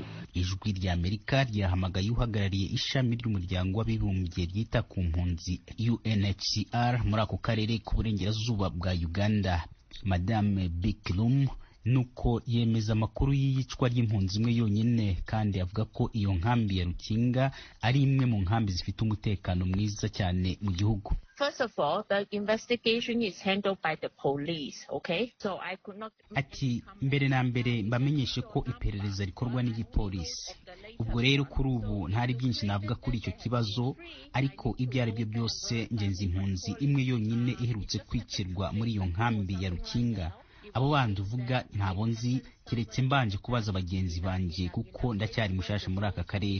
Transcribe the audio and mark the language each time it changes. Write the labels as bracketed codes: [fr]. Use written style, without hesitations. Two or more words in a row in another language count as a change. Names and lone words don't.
[rw] Ijwi rya Amerika ryahamagaye uhagarariye ishami ry'umuryango w'abibumbye ryita ku mpunzi UNHCR muri ako karere k'uburengerazuba bwa Uganda, Madame Biklum, nuko yemeza amakuru y'iyicwa ry'impunzi imwe yonyine, kandi avuga ko iyo nkambi ya Rukinga ari imwe mu nkambi zifite umutekano mwiza cyane mu gihugu. [en] First of all, the investigation is handled by the police, okay? So I could not... [rw] Ati mbere na mbere mbamenyeshe ko iperereza rikorwa n'igipolisi. Ubwo rero kuri ubu ntari byinshi navuga kuri icyo kibazo, ariko ibyo ari byo byose ngenzi impunzi imwe yonyine iherutse kwicirwa muri iyo nkambi ya Rukinga. Abo bandi uvuga ntabo nzi, keretse mbanje kubaza bagenzi banje kuko ndacyari mushasha muri aka karere.